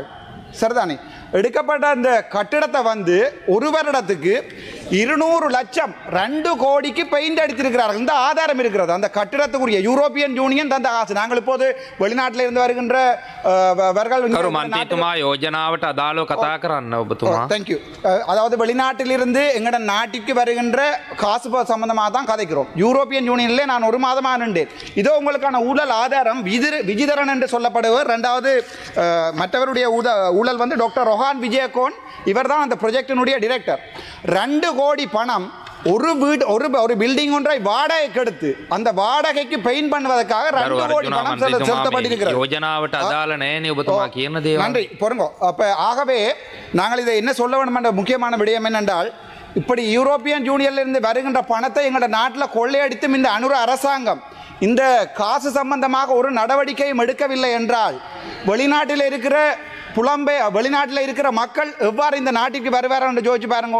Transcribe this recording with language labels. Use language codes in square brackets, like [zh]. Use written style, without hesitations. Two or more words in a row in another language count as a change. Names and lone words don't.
[ta] சரிதானே? எடுக்கப்பட்ட அந்த கட்டிடத்தை ஒரு வருடத்துக்கு 200 லட்சம் 2 கோடிக்கு பெயிண்ட் அடித்திருக்கிறார்கள். இந்த ஆதாரம் இருக்கிறது. அந்த கட்டிடத்துக்குரிய யூரோப்பியன் யூனியன் தந்த காசு. நாங்கள் இப்போது வெளிநாட்டில் இருந்து வருகின்ற [si] யோஜனாවට අදාළව කතා කරන්න ඔබතුමා. [en] thank you. [ta] அதாவது வெளிநாட்டிலிருந்து எங்களோட நாட்டிற்கு வருகின்ற காசு சம்பந்தமாக தான் கதைக்கிறோம். யூரோப்பியன் யூனியனிலே நான் ஒரு மாதமாக நின்றேன். இதோ உங்களுக்கான ஊழல் ஆதாரம். விஜிதரன் என்று சொல்லப்படுவர். ரெண்டாவது மற்றவருடைய ஊழல் டாக்டர் ரொஹான் விஜயகோன், இவர் தான் அந்த ப்ரொஜெக்டினுடைய டிரெக்டர். 2 கோடி பணம் ஒரு வீடு ஒரு பில்டிங் ஒன்றை வாடகைக்கு எடுத்து அந்த வாடகைக்கு பெயிண்ட் பண்ணுவதற்காக 2 கோடி பணம் செலுத்தப்பட்டிருக்கிறது. [si] யோஜனாවට අදාළ නැහැ ඔබතුමා කියන දේවල්. [ta] நன்றி பொறுங்க. அப்ப ஆகவே நாங்கள் இதை என்ன சொல்ல வேண்டும் என்ற முக்கியமான விடயம் என்னென்றால், இப்படி யூரோப்பியன் யூனியன்ல இருந்து வருகின்ற பணத்தை எங்களோட நாட்டில் கொள்ளையடித்தும் இந்த அனுர அரசாங்கம் இந்த காசு சம்பந்தமாக ஒரு நடவடிக்கையும் எடுக்கவில்லை என்றால் வெளிநாட்டில் இருக்கிற வெளிநாட்டில் இருக்கிற மக்கள் எவ்வாறு இந்த நாட்டிற்கு வருவார் என்று யோசிச்சு பாருங்க.